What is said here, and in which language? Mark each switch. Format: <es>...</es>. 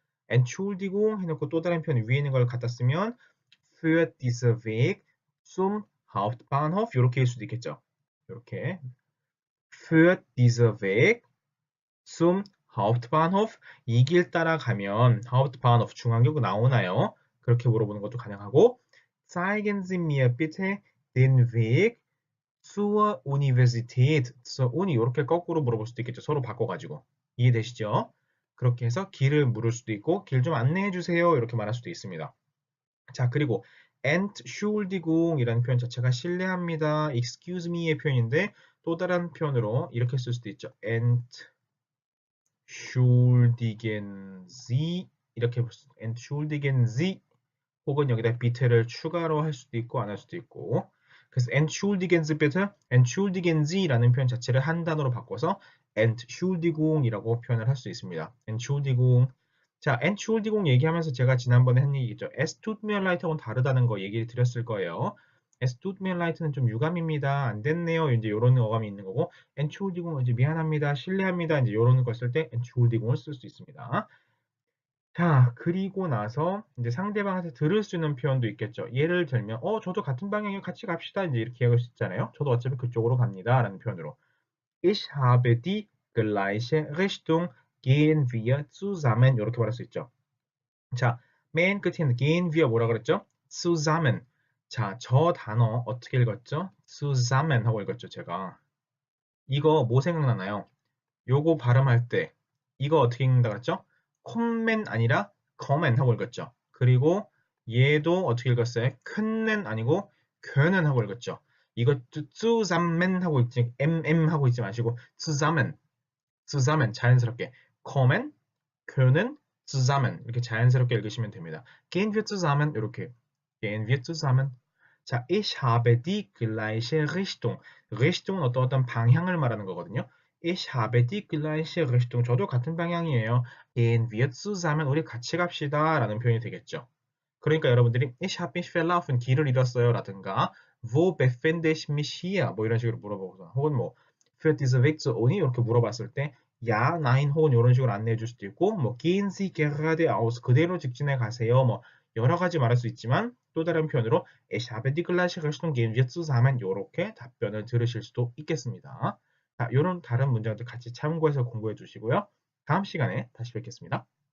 <ko>Entschuldigung 해놓고 또 다른 표현 위에 있는 걸 갖다 쓰면</ko> <de>für diese Weg zum Hauptbahnhof</de> <ko>이렇게 일 수도 있겠죠. 이렇게</ko> <de>für diese Weg zum Hauptbahnhof</de> <ko>이 길 따라가면 Hauptbahnhof 중앙역 나오나요? 그렇게 물어보는 것도 가능하고</ko> <de>Zeigen Sie mir bitte den Weg zur Universität, zur Uni</de> <ko>이렇게 거꾸로 물어볼 수도 있겠죠. 서로 바꿔가지고 이해되시죠? 그렇게 해서 길을 물을 수도 있고 길 좀 안내해 주세요 이렇게 말할 수도 있습니다. 자 그리고 Entschuldigung 이라는 표현 자체가 실례합니다,</ko> <en>excuse me</en> <ko>의 표현인데 또 다른 표현으로 이렇게 쓸 수도 있죠. entschuldigen Sie 이렇게 볼 수, entschuldigen Sie 혹은 여기다 bitte를 추가로 할 수도 있고 안 할 수도 있고 그래서</ko> <de>entschuldigen Sie bitte, entschuldigen Sie</de> <ko>라는 표현 자체를 한 단어로 바꿔서 Entschuldigung이라고 표현을 할 수 있습니다.</ko> <de>Entschuldigung.</de> <ko>자, Entschuldigung 얘기하면서 제가 지난번에 한 얘기죠.</ko> <de>Es tut mir leid</de> <ko>하고는 다르다는 거 얘기를 드렸을 거예요.</ko> <de>Es tut mir leid</de> <ko>는 좀 유감입니다. 안 됐네요. 이제 이런 어감이 있는 거고, Entschuldigung은 이제 미안합니다. 실례합니다. 이제 이런 거 쓸 때 Entschuldigung을 쓸 수 있습니다. 자, 그리고 나서 이제 상대방한테 들을 수 있는 표현도 있겠죠. 예를 들면, 저도 같은 방향에 같이 갑시다. 이제 이렇게 하고 있잖아요. 저도 어차피 그쪽으로 갑니다. 라는 표현으로.</ko> <de>Ich habe die gleiche Richtung. Gehen wir zusammen.</de> <ko>이렇게 말할 수 있죠. 자, 맨 끝에 있는</ko> <de>gehen wir</de> <ko>뭐라 그랬죠?</ko> <de>zusammen.</de> <ko>자, 저 단어 어떻게 읽었죠? zusammen 하고 읽었죠, 제가. 이거 뭐 생각나나요? 요거 발음할 때 이거 어떻게 읽는다 그랬죠? 콤맨 아니라 커맨 하고 읽었죠. 그리고 얘도 어떻게 읽었어요? 큰맨 아니고 können 하고 읽었죠. 이거 zusammen 하고 있지 하고 있지 마시고 zusammen 자연스럽게</ko> <de>kommen, können, zusammen</de> <ko>이렇게 자연스럽게 읽으시면 됩니다.</ko> <de>gehen wir zusammen</de> <ko>이렇게</ko> <de>gehen wir zusammen. 자, ich habe die gleiche Richtung.</de> <ko>Richtung은 어떤 방향을 말하는 거거든요.</ko> <de>Ich habe die gleiche Richtung.</de> <ko>저도 같은 방향이에요.</ko> <de>Gehen wir zusammen.</de> <ko>우리 같이 갑시다. 라는 표현이 되겠죠. 그러니까 여러분들이</ko> <de>Ich habe mich verlaufen.</de> <ko>길을 잃었어요. 라든가</ko> <de>Wo befinde ich mich hier?</de> <ko>뭐 이런 식으로 물어보거나 혹은 뭐</ko> <de>Führt dieser Weg zur Uni?</de> <ko>이렇게 물어봤을 때 Ja, nein 혹은 이런 식으로 안내해 줄 수도 있고 뭐</ko> <de>Gehen Sie geradeaus.</de> <ko>그대로 직진해 가세요. 뭐 여러 가지 말할 수 있지만 또 다른 표현으로</ko> <de>Ich habe die gleiche Richtung. Gehen wir zusammen.</de> <ko>이렇게 답변을 들으실 수도 있겠습니다. 자, 이런 다른 문장들 같이 참고해서 공부해 주시고요. 다음 시간에 다시 뵙겠습니다.</ko>